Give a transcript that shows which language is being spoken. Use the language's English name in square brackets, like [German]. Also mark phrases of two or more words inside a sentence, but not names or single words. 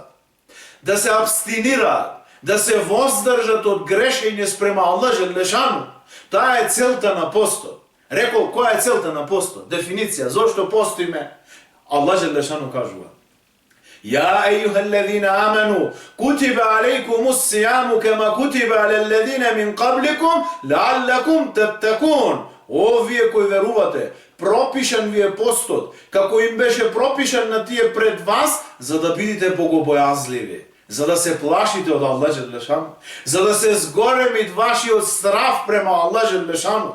[Macedonian] Да се абстинираат, да се воздржат од грешење спрема Аллах Джелешану. Таа е целта на постот. Рекол, која е целта на постот? Дефиниција, зошто постиме? Аллах Джелешану кажува: [Arabic] يا أيها الذين آمنوا, كتب عليكم الصيام كما كتب على الذين من قبلكم لعلكم تتقون. [Macedonian] О, вие кои верувате, пропишан ви е постот, како им беше пропишан на тие пред вас, за да бидете богобојазливи, за да се плашите од Аллах Джелешану, за да се зголемит вашиот страв према Аллах Джелешану.